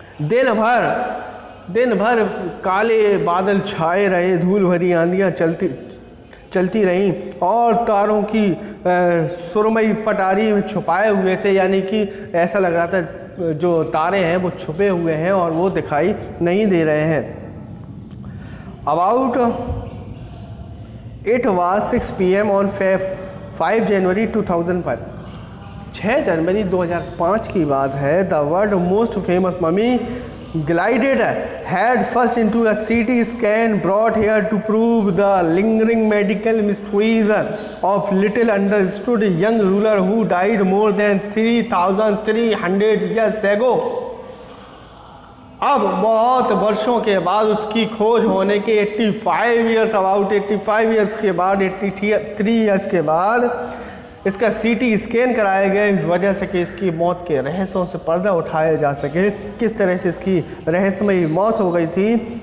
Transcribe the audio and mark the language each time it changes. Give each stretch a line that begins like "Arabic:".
Hindi: दिन भर काले बादल छाए रहे, धूल भरी आंधियाँ चलती रहीं और तारों की सुरमई पटारी में छुपाए हुए थे, यानी कि ऐसा लग रहा था जो तारे हैं वो छुपे हुए हैं और वो दिखाई नहीं दे रहे हैं।
English: About it was 6 PM on 5 January 2005।
Hindi: 6 जनवरी 2005 की बात है।
English: The world most famous mummy glided head first into a CT scan brought here to prove the lingering medical mysteries of little understood young ruler who died more than 3,300 years ago।
Hindi: अब बहुत वर्षों के बाद उसकी खोज होने के 85 years के बाद, 83 ईयर्स के बाद इसका सीटी स्कैन कराया गया, इस वजह से कि इसकी मौत के रहस्यों से पर्दा उठाया जा सके, किस तरह से इसकी रहस्यमयी मौत हो गई थी।